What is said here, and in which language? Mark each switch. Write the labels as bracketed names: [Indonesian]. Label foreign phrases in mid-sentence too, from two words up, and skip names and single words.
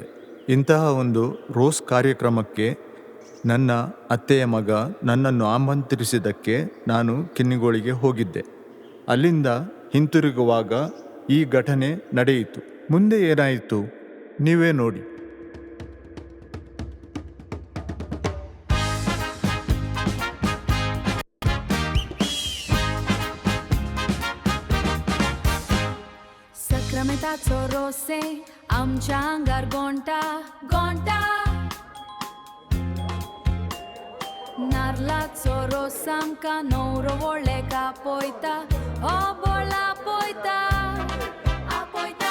[Kannada] ಇಂತಹ ಒಂದು ರೋಸ್ ಕಾರ್ಯಕ್ರಮಕ್ಕೆ ನನ್ನ ಅತ್ತೆಯ ಮಗ ನನ್ನನ್ನು ಆಮಂತ್ರಿಸಿದ್ದಕ್ಕೆ ನಾನು ಕಿನ್ನಿಗೋಳಿಗೆ ಹೋಗಿದ್ದೆ. ಅಲ್ಲಿಂದ ಹಿಂತಿರುಗುವಾಗ ಈ ಘಟನೆ ನಡೆಯಿತು. ಮುಂದೆ ಏನಾಯಿತು ನೀವೇ ನೋಡಿ. [Konkani] Sacramentato rosse, आमच्या अंगार गोंटा गोंटा नारळाचो रोस आमकां नवरो व्हडले कापयता, हो बोला आपयता आपयता.